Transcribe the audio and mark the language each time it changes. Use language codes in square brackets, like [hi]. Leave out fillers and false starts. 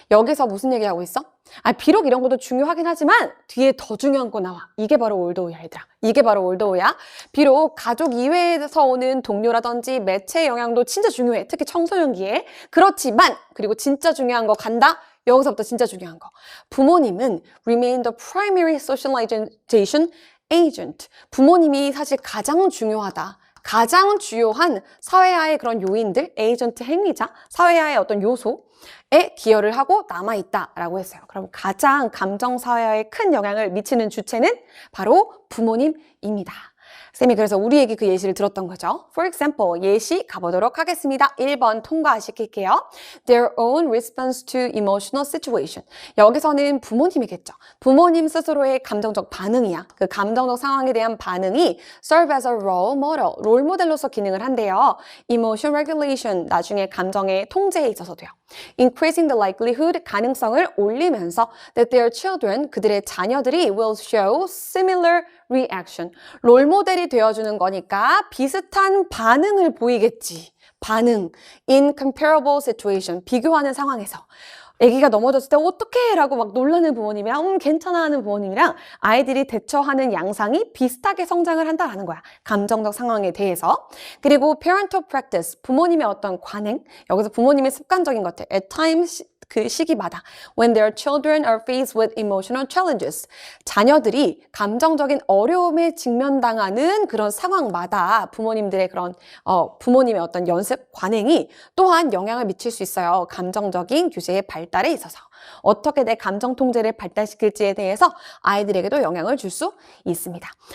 [ko] 여기서 무슨 얘기하고 있어? 비록 이런 것도 중요하긴 하지만 뒤에 더 중요한 거 나와. 이게 바로 올드오야, 얘들아. 이게 바로 올드오야. 비록 가족 이외에서 오는 동료라든지 매체 영향도 진짜 중요해. 특히 청소년기에. 그렇지만, 그리고 진짜 중요한 거 간다? 여기서부터 진짜 중요한 거. 부모님은 [en] remain the primary socialization agent. [ko] 부모님이 사실 가장 중요하다. 가장 주요한 사회화의 그런 요인들, 에이전트 행위자, 사회화의 어떤 요소에 기여를 하고 남아있다라고 했어요. 그럼 가장 감정사회화에 큰 영향을 미치는 주체는 바로 부모님입니다. 쌤이 그래서 우리에게 그 예시를 들었던 거죠. [en] For example, [ko] 예시 가보도록 하겠습니다. 1번 통과시킬게요. [en] Their own response to emotional situation. [ko] 여기서는 부모님이겠죠. 부모님 스스로의 감정적 반응이야. 그 감정적 상황에 대한 반응이 [en] serve as a role model, [ko] 롤 모델로서 기능을 한대요. [en] Emotion regulation, [ko] 나중에 감정의 통제에 있어서도요. [en] Increasing the likelihood, [ko] 가능성을 올리면서 [en] that their children, [ko] 그들의 자녀들이 [en] will show similar reaction. [ko] 롤 모델이 되어주는 거니까 비슷한 반응을 보이겠지. 반응. [en] In comparable situation. [ko] 비교하는 상황에서. 아기가 넘어졌을 때 어떡해? 라고 막 놀라는 부모님이랑 괜찮아 하는 부모님이랑 아이들이 대처하는 양상이 비슷하게 성장을 한다라는 거야. 감정적 상황에 대해서. 그리고 [en] parental practice, [ko] 부모님의 어떤 관행. 여기서 부모님의 습관적인 것들. [en] At times, [ko] 그 시기마다 [en] when their children are faced with emotional challenges. [ko] 자녀들이 감정적인 어려움에 직면당하는 그런 상황마다 부모님들의 그런 부모님의 어떤 연습, 관행이 또한 영향을 미칠 수 있어요. 감정적인 규제의 발달에 있어서. 어떻게 내 감정 통제를 발달시킬지에 대해서 아이들에게도 영향을 줄 수 있습니다.